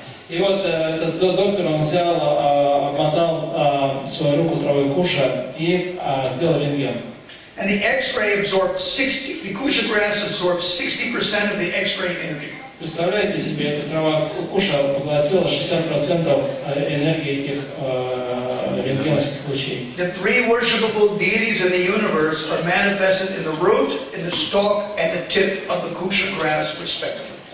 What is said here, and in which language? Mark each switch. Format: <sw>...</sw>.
<ru>И вот этот доктор, он взял, обмотал свою руку травой куша и сделал рентген.</ru> <en>And the X-ray absorbed 60, the kusha grass absorbed 60% of the X-ray energy.</en> <ru>Представляете себе, эта трава куша поглотила 60% энергии этих рентгеновских лучей.</ru> <en>The three worshipable deities in the universe are manifested in the root, in the stalk, and the tip of the kusha grass, respectively.</en>